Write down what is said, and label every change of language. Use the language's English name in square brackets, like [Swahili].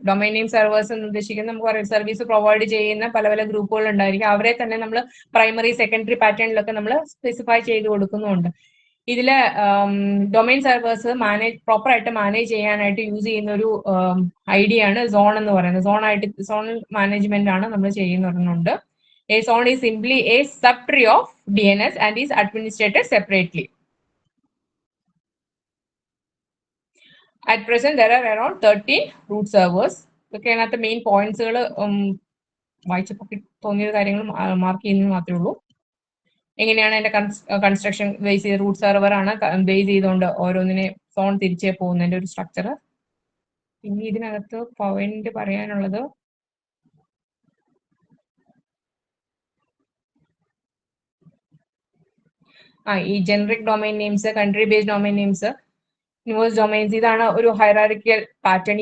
[Malayalam] Domain name servers എന്ന് ഉദ്ദേശിക്കുന്നത് നമുക്ക് പറയാം സർവീസ് പ്രൊവൈഡ് ചെയ്യുന്ന പല പല ഗ്രൂപ്പുകൾ ഉണ്ടായിരിക്കും. അവരെ തന്നെ നമ്മൾ പ്രൈമറി സെക്കൻഡറി പാറ്റേണിലൊക്കെ നമ്മൾ സ്പെസിഫൈ ചെയ്ത് കൊടുക്കുന്നുണ്ട്. ഇതില് ഡൊമൈൻ സെർവേഴ്സ് പ്രോപ്പർ ആയിട്ട് മാനേജ് ചെയ്യാനായിട്ട് യൂസ് ചെയ്യുന്ന ഒരു ഐഡിയ ആണ് സോൺ എന്ന് പറയുന്നത്. സോൺ മാനേജ്മെന്റ് ആണ് നമ്മൾ ചെയ്യുന്നുണ്ട്. [English] A zone is simply a subtree of DNS and is administrated separately. At present, there are around 13 root servers. [Malayalam] ഇതൊക്കെയാണ് അതിനകത്ത് മെയിൻ പോയിന്റ്സുകൾ. വായിച്ചപ്പോൾ തോന്നിയ കാര്യങ്ങൾ മാർക്ക് ചെയ്യുന്നത് മാത്രമേ ഉള്ളൂ. എങ്ങനെയാണ് അതിന്റെ കൺസ്ട്രക്ഷൻ ബേസ് ചെയ്ത് റൂട്ട് സെർവർ ആണ് ബേസ് ചെയ്തുകൊണ്ട് ഓരോന്നിനെ സോൺ തിരിച്ചേ പോകുന്നതിന്റെ ഒരു സ്ട്രക്ചർ. പിന്നെ ഇതിനകത്ത് പോയിന്റ് പറയാനുള്ളത് ഈ generic domain names, country based domain names, news domains, ഇതാണ് ഒരു ഹൈറാർക്കിയൽ പാറ്റേൺ.